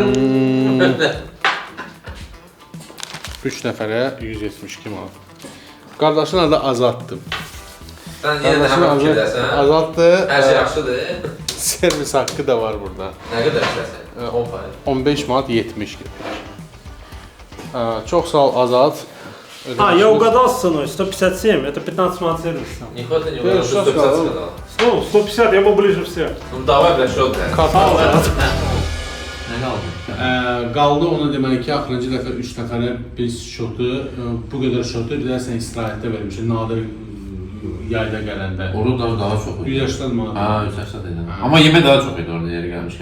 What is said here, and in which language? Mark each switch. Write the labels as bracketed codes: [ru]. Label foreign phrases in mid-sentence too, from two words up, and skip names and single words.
[az] 3 nəfərə 172 manat. Qardaşın adı Azaddır. Sən yenə də həmən fikirləsən. Azaddır. Hər şey yaxşıdır. Servis haqqı da var burada. Nə qədər istəsən? 10%. 15 manat 70 qəpik. Çox sağ ol Azad. [ru] Я угадал с ценой, 157, это 15 манат сервиса. Не хватит, не Ты угадал, что 150 сказал? сказал. Ну, 150, я был ближе всех. Ну давай, бля, что ты? [az] Kartal. Nə qaldı? Qaldı ona demək ki, axırıncı dəfə 3 nəfərə biz şotu, bu qədər şotu bir də sən istirahətdə vermişsin, nadir yayda gələndə. Orada daha çox idi. 180 manat. Ha, 180 idi. Amma yemək daha çox idi orada yeri gəlmişkən.